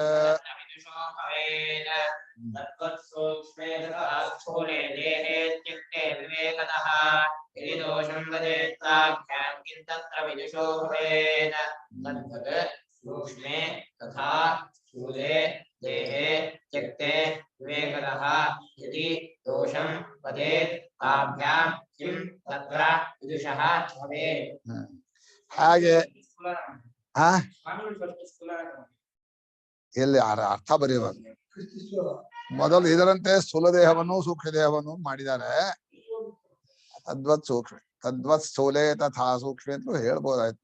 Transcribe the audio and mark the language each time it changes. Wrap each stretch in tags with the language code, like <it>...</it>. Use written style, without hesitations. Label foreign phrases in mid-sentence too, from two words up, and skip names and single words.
<sa>ವಿದುಷೋ ಭವೇತ್ ತದ್ವತ್ ಸೂಕ್ಷ್ಮೇ ತಥಾ ಸ್ಥೂಲೇ ದೇಹೇ ಇತ್ಯುಕ್ತೆ ವಿವೇಕತಃ ಯದಿ ದೋಷಂ ವದೇತ್ತಾಭ್ಯಾಂ ಕಿಂ ತತ್ರ ವಿದುಷೋ ಭವೇತ್ ತದ್ವತ್ ಸೂಕ್ಷ್ಮೇ ತಥಾ ಸ್ಥೂಲೇ ದೇಹೇ ತ್ಯಕ್ತೆ ವಿವೇಕತಃ ಯದಿ ದೋಷಂ ವದೇತ್ ತಾಭ್ಯಾಂ ಕಿಂ ತತ್ರ ವಿದುಷಃ ಭವೇತ್.</sa> <kn>ಹಾಗೆ ಹಾ ಎಲ್ಲಿ ಅರ್ಥ ಬರೆಯುವಾಗ ಮೊದಲು ಇದರಂತೆ ಸ್ಥೂಲ ದೇಹವನ್ನು ಸೂಕ್ಷ್ಮ ದೇಹವನ್ನು ಮಾಡಿದ್ದಾರೆ.</kn> <sa>ತದ್ವತ್ ಸೂಕ್ಷ್ಮ ತದ್ವತ್ ಸ್ಥೂಲೇ ತಥಾ ಸೂಕ್ಷ್ಮ</sa> <kn>ಅಂತ ಹೇಳ್ಬೋದಾಯ್ತು.</kn>